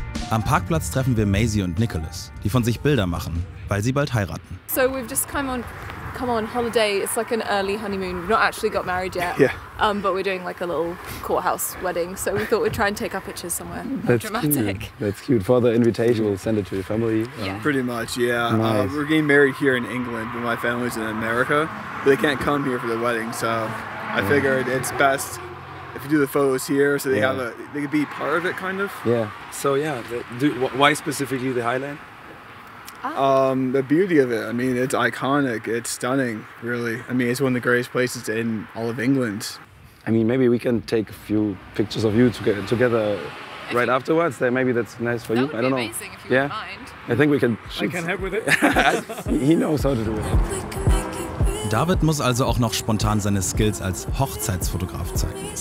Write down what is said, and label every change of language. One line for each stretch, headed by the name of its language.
German: Am Parkplatz treffen wir Maisie und Nicholas, die von sich Bilder machen, weil sie bald heiraten.
English: So we've just come on holiday. It's like an early honeymoon. We've not actually got married yet. Yeah. But we're doing like a little courthouse wedding. So we thought we'd try and take our pictures somewhere dramatic. Cute. That's cute. For the invitation, we'll send it to your family. Yeah. Pretty much, yeah. Nice. We're getting married here in England, but my family's in America. But they can't come here for the wedding, so I figured it's best if you do the photos here, so they they could be part of it, kind of. Yeah. So yeah, why specifically the Highland? The beauty of it, I mean, it's iconic. It's stunning, really. I mean, it's one of the greatest places in all of England. I mean, maybe we can take a few pictures of you together right afterwards. Maybe that's nice for you. I don't know. Amazing if you wouldn't mind. I think we can. I can help with it. He knows how to do it.
German: David muss also auch noch spontan seine Skills als Hochzeitsfotograf zeigen.